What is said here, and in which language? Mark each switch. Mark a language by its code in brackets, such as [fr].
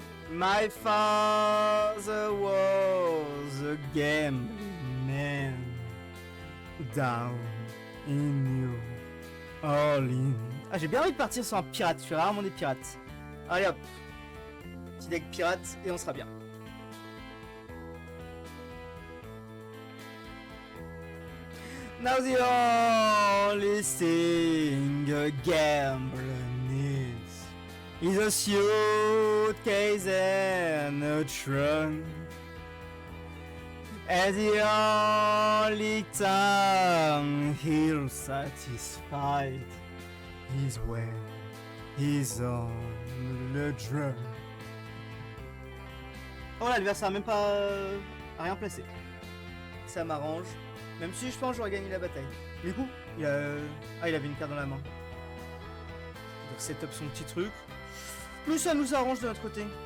[en] My father was a gambling man down in New Orleans. [fr] Ah, j'ai bien envie de partir sur un pirate, je fais rarement des pirates. Allez hop, petit deck pirate et on sera bien. [en] Now the only thing a gambler needs is a suitcase and a trunk. And the only time he'll satisfied is when he's on the drum. [fr] Oh, l'adversaire a même pas rien placé. Ça m'arrange. Même si je pense que j'aurais gagné la bataille. Du coup, il avait une carte dans la main. Donc setup son petit truc. Mais ça nous arrange de notre côté.